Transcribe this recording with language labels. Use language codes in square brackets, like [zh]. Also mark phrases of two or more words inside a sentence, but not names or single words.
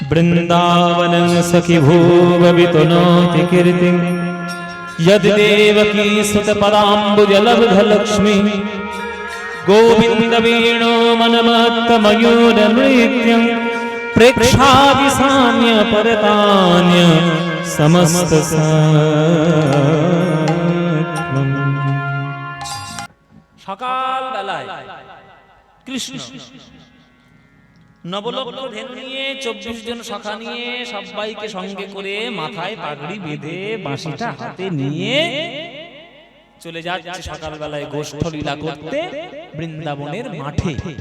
[sa] বৃন্দাবনং সখি ভুববিতনোতি কীর্তিং यद् देवकी सुतपदाम्बुजलब्धलक्ष्मी गोविन्द वेणो मनमत्तमयूरनृत्यं प्रेक्षादि साम्य परतान्य समस्त [bn] সকাল বেলায় কৃষ্ণ নবলগ্ন ধেনু নিয়ে 24 জন সখা নিয়ে সবাইকে সঙ্গে করে মাথায় পাগড়ি বেঁধে বাঁশিটা হাতে নিয়ে চলে যাচ্ছে সকাল বেলায় গোষ্ঠ লীলা করতে বৃন্দাবনের মাঠে।